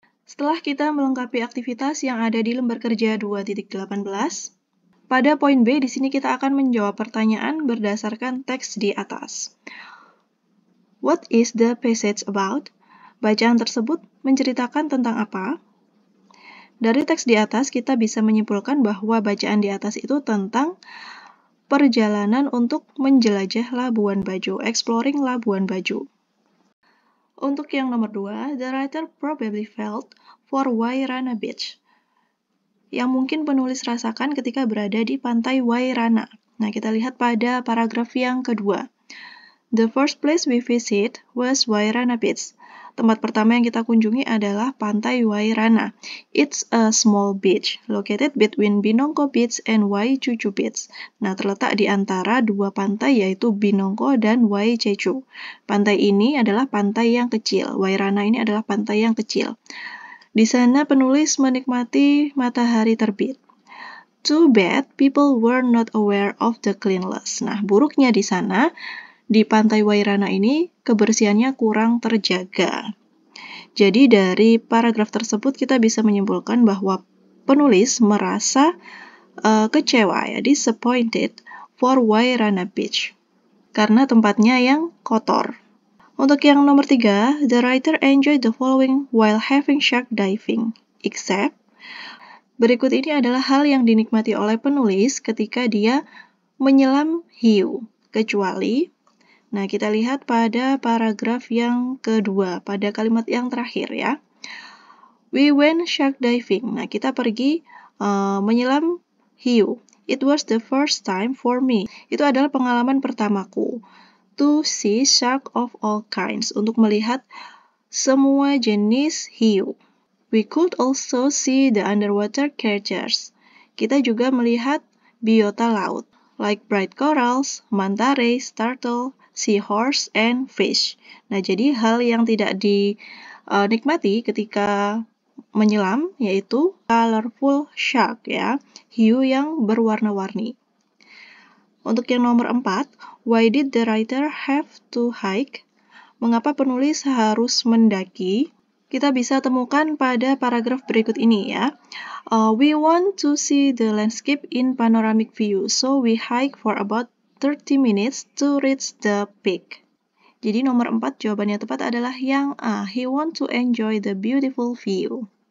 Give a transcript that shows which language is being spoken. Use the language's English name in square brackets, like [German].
[Indonesian] Setelah kita melengkapi aktivitas yang ada di lembar kerja 2.18, pada poin B di sini kita akan menjawab pertanyaan berdasarkan teks di atas. [English] What is the passage about? [Indonesian] Bacaan tersebut menceritakan tentang apa? Dari teks di atas kita bisa menyimpulkan bahwa bacaan di atas itu tentang perjalanan untuk menjelajah Labuan Bajo, [English] exploring Labuan Bajo. [Indonesian] Untuk yang nomor 2, [English] the writer probably felt for Wairana Beach, [Indonesian] yang mungkin penulis rasakan ketika berada di pantai Wairana. Nah, kita lihat pada paragraf yang kedua. [English] The first place we visit was Wairana Beach. [Indonesian] Tempat pertama yang kita kunjungi adalah pantai Wairana. [English] It's a small beach located between Binongko Beach and Waicucu Beach. [Indonesian] Nah, terletak di antara dua pantai yaitu Binongko dan Waicucu. Pantai ini adalah pantai yang kecil. Wairana ini adalah pantai yang kecil. Di sana penulis menikmati matahari terbit. [English] Too bad people were not aware of the cleanliness. [Indonesian] Nah, buruknya di sana, di pantai Wairana ini kebersihannya kurang terjaga. Jadi dari paragraf tersebut kita bisa menyimpulkan bahwa penulis merasa kecewa, ya, [English] disappointed for Wairana Beach, [Indonesian] karena tempatnya yang kotor. Untuk yang nomor 3, [English] the writer enjoyed the following while having shark diving, except. [Indonesian] Berikut ini adalah hal yang dinikmati oleh penulis ketika dia menyelam hiu, kecuali. Nah, kita lihat pada paragraf yang kedua, pada kalimat yang terakhir, ya. [English] We went shark diving. [Indonesian] Nah, kita pergi menyelam hiu. [English] It was the first time for me. [Indonesian] Itu adalah pengalaman pertamaku. [English] To see shark of all kinds. [Indonesian] Untuk melihat semua jenis hiu. [English] We could also see the underwater creatures. [Indonesian] Kita juga melihat biota laut, [English] like bright corals, manta rays, turtle, seahorse, and fish. [Indonesian] Nah, jadi hal yang tidak dinikmati ketika menyelam yaitu [English] colorful shark, [Indonesian] ya, hiu yang berwarna-warni. Untuk yang nomor 4, [English] why did the writer have to hike? [Indonesian] Mengapa penulis harus mendaki? Kita bisa temukan pada paragraf berikut ini, ya. [English] We want to see the landscape in panoramic view, so we hike for about 30 minutes to reach the peak. [Indonesian] Jadi nomor 4 jawabannya tepat adalah yang A. [English] He want to enjoy the beautiful view.